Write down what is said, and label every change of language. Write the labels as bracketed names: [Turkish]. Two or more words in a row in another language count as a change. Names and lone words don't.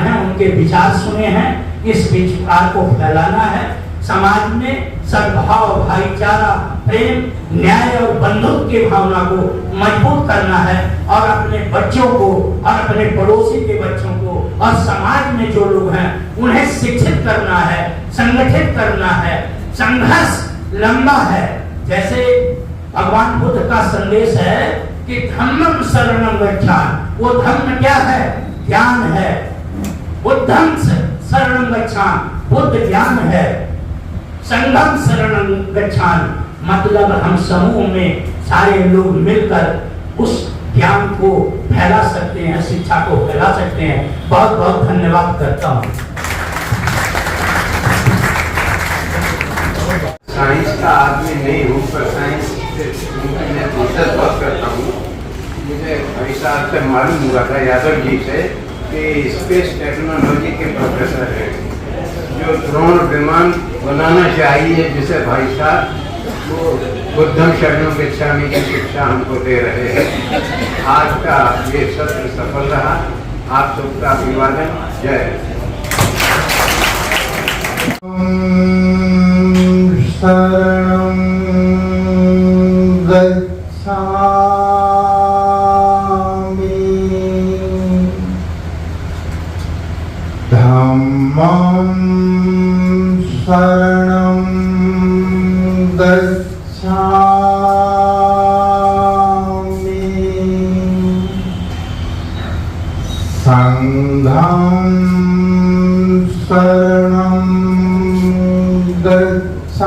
[Hindi] हैं उनके विचार सुने हैं, इस विचार को फैलाना है, समाज में सद्भाव, भाईचारा, प्रेम, न्याय और बंधुत्व की भावना को मजबूत करना है, और अपने बच्चों को और अपने पड़ोसी के बच्चों को और समाज में जो लोग हैं उन्हें शिक्षित करना है, संगठित करना है। संघर्ष लंबा है, जैसे भगवान बुद्ध का संदेश है कि [Pali] धम्मं शरणं गच्छामि। [Hindi] वो धम्म क्या है? ज्ञान है। [Pali] बुद्धं शरणं गच्छामि, [Hindi] बुद्ध ज्ञान है। [Pali] संघं शरणं गच्छामि, [Hindi] मतलब हम समूह में सारे लोग मिलकर उस ज्ञान को फैला सकते हैं, शिक्षा को फैला सकते हैं। बहुत बहुत धन्यवाद करता हूँ। साइंस का आदमी नहीं हूँ, पर साइंस मैं बहुत करता हूँ। मुझे भाई साहब से मालूम हुआ था, यादव जी से, कि स्पेस टेक्नोलॉजी के प्रोफेसर हैं, जो ड्रोन विमान बनाना चाहिए, जिसे भाई साहब वो बुद्धं शरणं गच्छामि की शिक्षा हमको दे रहे हैं। आज का ये सत्र सफल रहा। आप सबका अभिवादन। जय [Pali] शरणं गच्छामि, धम्मं शरणं गच्छामि, संघं शरणं गच्छामि।